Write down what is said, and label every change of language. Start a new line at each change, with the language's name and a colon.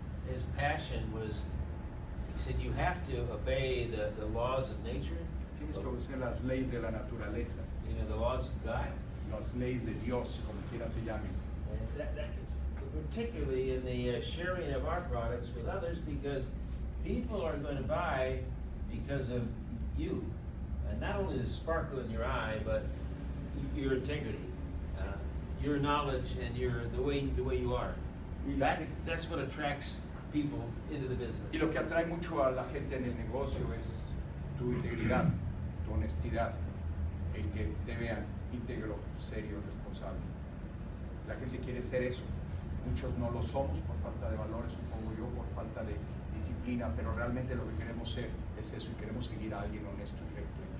English: His passion was, he said, you have to obey the laws of nature,
Spanish: Tienes que obedecer las leyes de la naturaleza,
English: the laws of God.
Spanish: las leyes de Dios, como quiera se llamen.
English: And that particularly in the sharing of our products with others, because people are going to buy because of you, and not only the sparkle in your eye, but your integrity, your knowledge, and the way you are. That's what attracts people into the business.
Spanish: Y lo que atrae mucho a la gente en el negocio es tu integridad, tu honestidad, el que te vean íntegro, serio, responsable. La gente quiere ser eso. Muchos no lo somos por falta de valores, supongo yo, por falta de disciplina, pero realmente lo que queremos ser es eso y queremos seguir a alguien honesto y recto.